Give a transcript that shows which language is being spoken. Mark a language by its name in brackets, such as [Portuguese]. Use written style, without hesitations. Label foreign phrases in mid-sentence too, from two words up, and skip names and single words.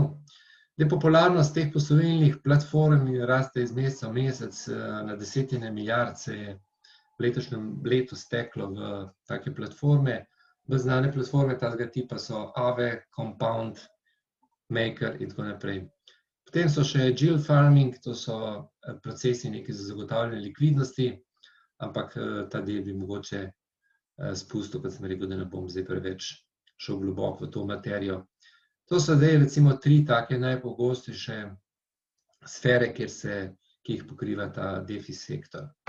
[Slovenian] Popularnost teh posojilnih platform raste iz meseca v mesec, na desetine milijard se je v letošnjem letu steklo v take platforme. Bolj znane platforme takega tipa so Aave, Compound, Maker in tako naprej. Potem so še [English] yield farming, [Slovenian] to so procesi neki za zagotavljanje likvidnosti, ampak ta del bi mogoče spustil, kot sem rekel, da ne bom zdaj preveč šel globoko v to materijo. To so zdaj recimo 3 take najpogostejše sfere, ki jih pokriva ta DeFi sektor.